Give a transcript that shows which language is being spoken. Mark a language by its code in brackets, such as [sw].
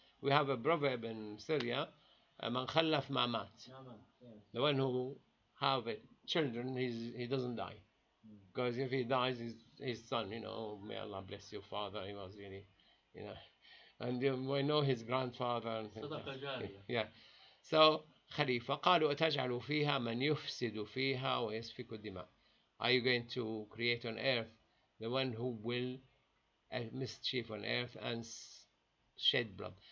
[en] We have a proverb in Syria, [ar] Man khallaf ma mat. [en] The one who have children, he doesn't die. Because if he dies, his son, may Allah bless your father, he was really, and we know his grandfather and things like that. Yeah. So Khalifa [ar] قالوا أتجعل فيها من يفسد فيها ويسفك الدماء. [en] Are you going to create on earth the one who will mischief on earth and shed blood?